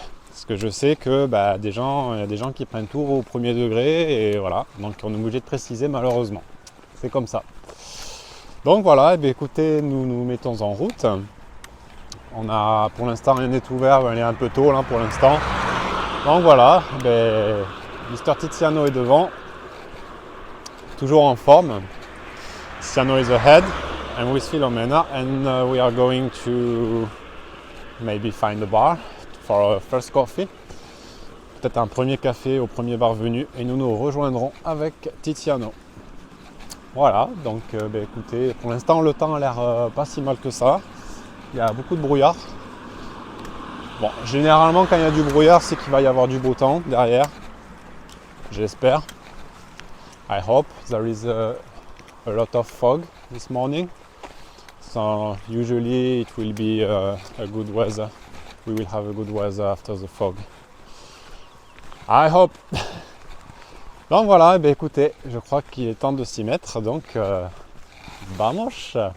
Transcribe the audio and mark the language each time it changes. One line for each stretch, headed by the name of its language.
French: Parce que je sais que il y a des gens qui prennent tout au premier degré et voilà, donc on est obligé de préciser malheureusement. C'est comme ça. Donc voilà, écoutez, nous nous mettons en route. On a pour l'instant rien n'est ouvert, il est un peu tôt là pour l'instant. Donc voilà, Mr Tiziano est devant, toujours en forme.
English: Tiziano is ahead, and with Filomena, and we are going to maybe find a bar for our first coffee.
French: Peut-être un premier café au premier bar venu, et nous nous rejoindrons avec Tiziano. Voilà, donc écoutez, pour l'instant le temps a l'air pas si mal que ça. Il y a beaucoup de brouillard. Bon, généralement quand il y a du brouillard, c'est qu'il va y avoir du beau temps derrière. J'espère.
English: I hope there is a lot of fog this morning, so usually it will be a good weather. We will have a good weather after the fog. I hope.
French: Donc voilà, écoutez, je crois qu'il est temps de s'y mettre, donc vamos.